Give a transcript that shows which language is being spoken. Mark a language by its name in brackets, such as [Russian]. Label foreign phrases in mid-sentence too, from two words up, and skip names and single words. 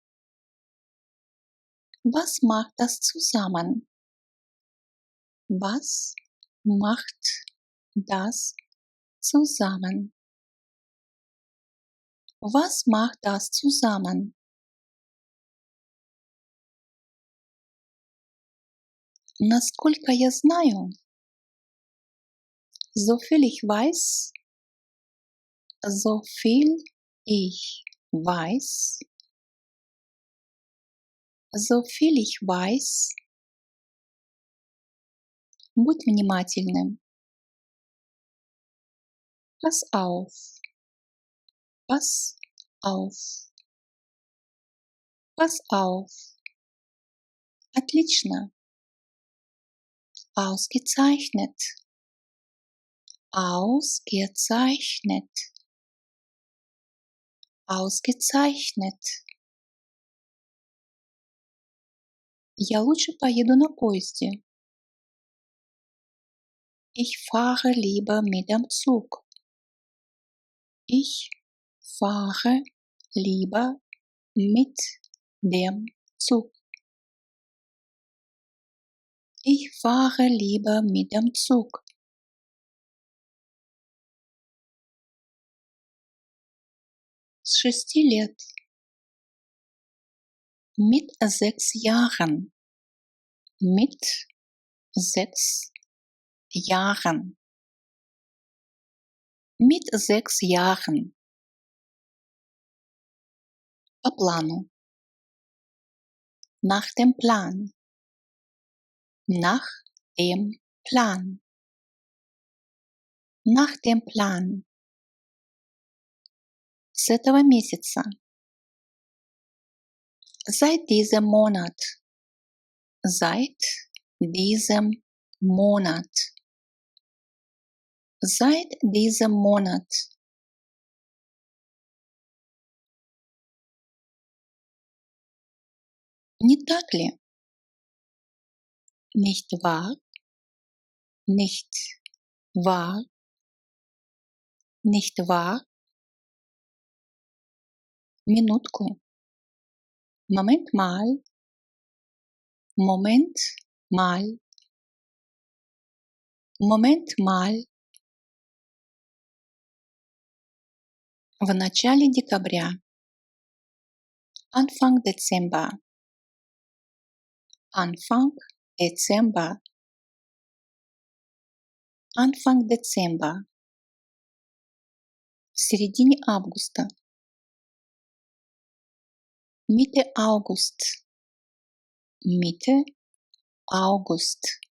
[German] Was macht das zusammen? Was macht das zusammen? Was macht das zusammen? [Russian] Насколько я знаю, [German] so viel ich weiß, so viel ich weiß, so viel ich weiß, [Russian] будь внимательным. [German] Pass auf. Pass auf. Pass auf. Отлично. Ausgezeichnet. Ausgezeichnet. Ausgezeichnet. [Russian] Я лучше поеду на поезде. [German] Ich fahre lieber mit dem Zug. Ich fahre lieber mit dem Zug. Ich fahre lieber mit dem Zug. [Russian] С 6 лет. [German] Mit 6 Jahren. Mit 6 Jahren. Mit 6 Jahren. [Russian] По плану. [German] Nach dem Plan. Nach dem Plan. Nach dem Plan. [Russian] С этого месяца. [German] Seit diesem Monat. Seit diesem Monat. Seit diesem Monat. [Russian] Не так ли? [German] Nicht wahr? Nicht wahr? Nicht wahr? Минутку. Moment mal. Moment mal. Moment mal. [Russian] В начале декабря. [German] Anfang Dezember. Anfang Dezember, Anfang Dezember, [Russian] в середине августа, [German] Mitte August, Mitte August,